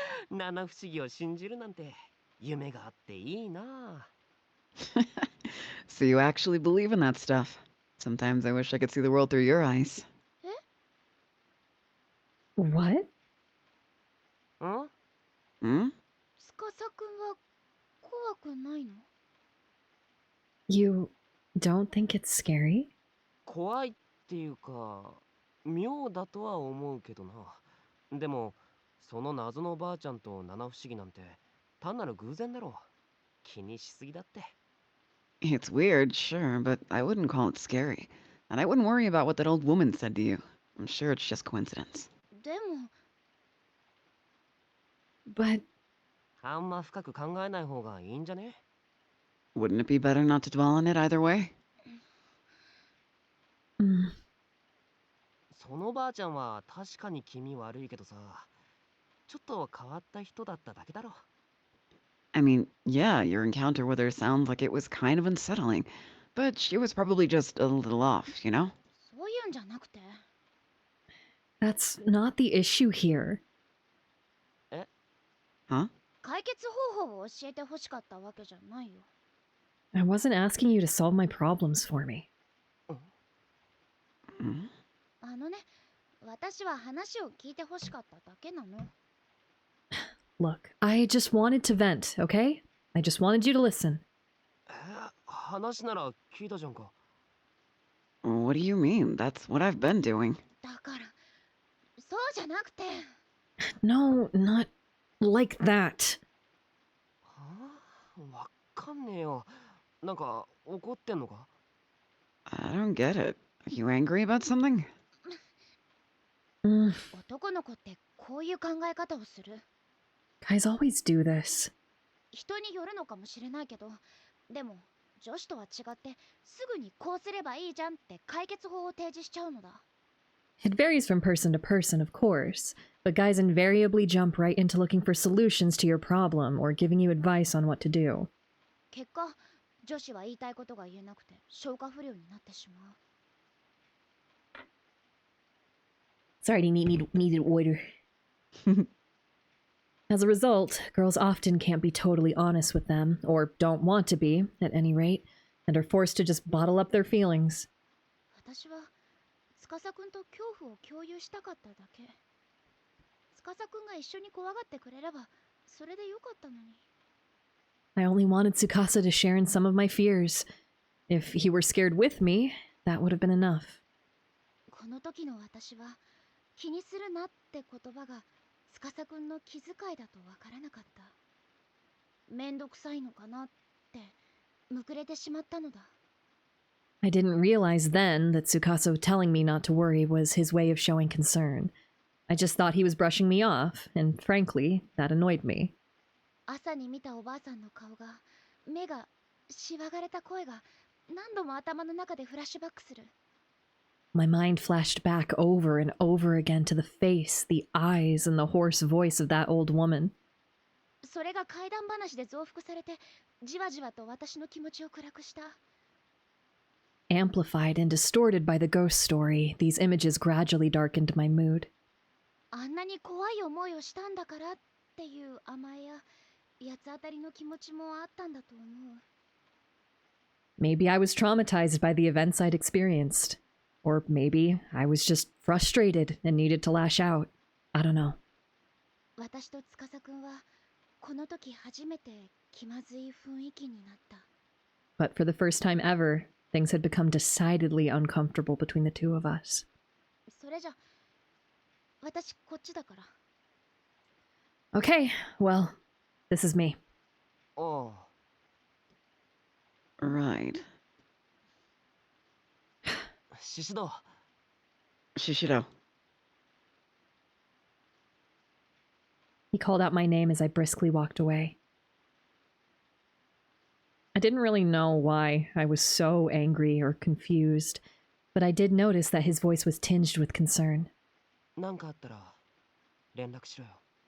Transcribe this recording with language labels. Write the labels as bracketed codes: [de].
[ja] 七不思議を信じるなんて夢があっていいな。 [en] So you actually believe in that stuff. Sometimes I wish I could see the world through your eyes. What? ん Hmm? [ja] 司くんは怖くないの？ [en] You don't think it's scary? [ja] 怖いっていうか妙だとは思うけどな。でもその謎のばあちゃんと七不思議なんて単なる偶然だろう。気にしすぎだって。 [en] It's weird, sure, but I wouldn't call it scary. And I wouldn't worry about what that old woman said to you. I'm sure it's just coincidence. [ja] でも [en] But [ja] あんま深く考えない方がいいんじゃね？ [en] Wouldn't it be better not to dwell on it either way? [ja] そのばあちゃんは確かに気味悪いけどさ、ちょっと変わった人だっただけだろ。 [en] I mean, yeah, your encounter with her sounds like it was kind of unsettling, but she was probably just a little off, you know? [ja] そういうんじゃなくて [en] that's not the issue here. Huh? [ja] 解決方法を教えてほしかったわけじゃないよ。 [en] I wasn't asking you to solve my problems for me. Hmm? [ja] あのね、私は話を聞いてほしかっただけなの。 [en] Look, I just wanted to vent, okay? I just wanted you to listen. [ja] 話なら聞いたじゃんか。 [en] What do you mean? That's what I've been doing. [ja] だからそうじゃなくて [en] No, not like that. [ja] はあ、わかんねえよ。なんか怒ってんのか？ [en] I don't get it. Are you angry about something? [ja] 男の子ってこういう考え方をする。 [en] Guys always do this. [ja] 人によるのかもしれないけど、でも女子とは違ってすぐにこうすればいいじゃんって解決法を提示しちゃうのだ。 [en] It varies from person to person, of course, but guys invariably jump right into looking for solutions to your problem or giving you advice on what to do. [ja] 結果、女子は言いたいことが言えなくて消化不良になってしまう。 [en] Sorry, needed water. As a result, girls often can't be totally honest with them, or don't want to be, at any rate, and are forced to just bottle up their feelings. [ja] 私は司くんと恐怖を共有したかっただけ。司くんが一緒に怖がってくれればそれでよかったのに。 [en] I only wanted Tsukasa to share in some of my fears. If he were scared with me, that would have been enough. [ja] この時の私は気にするなって言葉が司くんの気遣いだとわからなかった。めんどくさいのかなってむくれてしまったのだ。 [en] I didn't realize then that Tsukasa telling me not to worry was his way of showing concern. I just thought he was brushing me off, and frankly, that annoyed me. [ja] 朝に見たおばあさんの顔が、目が、しわがれた声が何度も頭の中でフラッシュバックする。 [en] My mind flashed back over and over again to the face, the eyes, and the hoarse voice of that old woman. [ja] それが怪談話で増幅されて、じわじわと私の気持ちを暗くした。 [en] Amplified and distorted by the ghost story, these images gradually darkened my mood. [ja] あんなに怖い思いをしたんだからっていう甘えや八つ当たりの気持ちもあったんだと思う。 [en] Maybe I was traumatized by the events I'd experienced. Or maybe I was just frustrated and needed to lash out. I don't know. [ja] 私と司くんはこの時初めて気まずい雰囲気になった。 [en] But for the first time ever, things had become decidedly uncomfortable between the two of us. [ja] それじゃ、私こっちだから。 [en] Okay, well, this is me. [ja] ああ。 [en] Right. [ja] シシド。 [en] Shishido. He called out my name as I briskly walked away. I didn't really know why I was so angry or confused, but I did notice that his voice was tinged with concern. [ja] なんかあったら連絡しろよ。